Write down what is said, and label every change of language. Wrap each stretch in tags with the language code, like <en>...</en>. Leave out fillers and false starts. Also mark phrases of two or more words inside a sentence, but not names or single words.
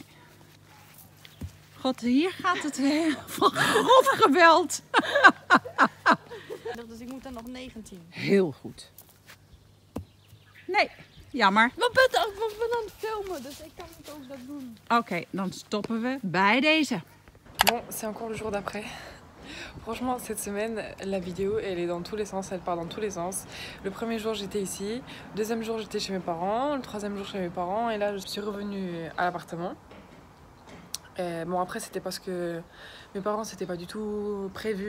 <nl>God, hier gaat het van grof geweld. Dus ik moet dan nog 19. Heel goed. Nee, jammer. We ben aan het filmen, dus ik kan niet ook dat doen. Oké, dan stoppen we bij deze.</nl> <fr>Bon, c'est encore le jour d'après. Franchement, cette semaine, la vidéo, elle est dans tous les sens, elle part dans tous les sens. Le premier jour, j'étais ici. Le deuxième jour, j'étais chez mes parents. Le troisième jour, chez mes parents. Et là, je suis revenue à l'appartement. Bon, après, c'était parce que mes parents, c'était pas du tout prévu.</fr>